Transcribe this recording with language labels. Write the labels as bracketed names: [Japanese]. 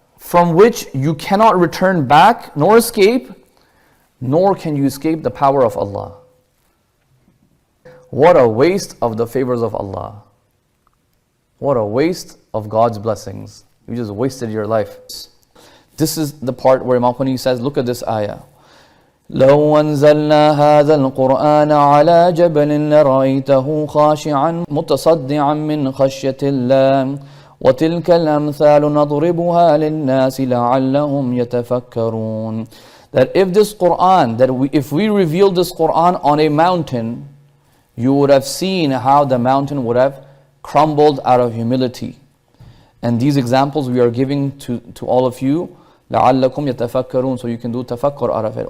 [English] From which you cannot return back nor escape, nor can you escape the power of Allah. What a waste of the favors of Allah. What a waste of God's blessings. You just wasted your life. This is the part where Imam Khomeini says, look at this ayah. [Arabic] لو أنزلنا هذا القرآن على جبل لرأيته خاشعا متصدعا من خشية الله وتلك الأمثال نضربها للناس لعلهم يتفكرون. [English] That if this Quran, if we revealed this Quran on a mountain, you would have seen how the mountain would have crumbled out of humility. And these examples we are giving to all of you, [Arabic] لَعَلَّكُمْ يَتَفَكَّرُونَ, [English] so you can do tafakkur out of it.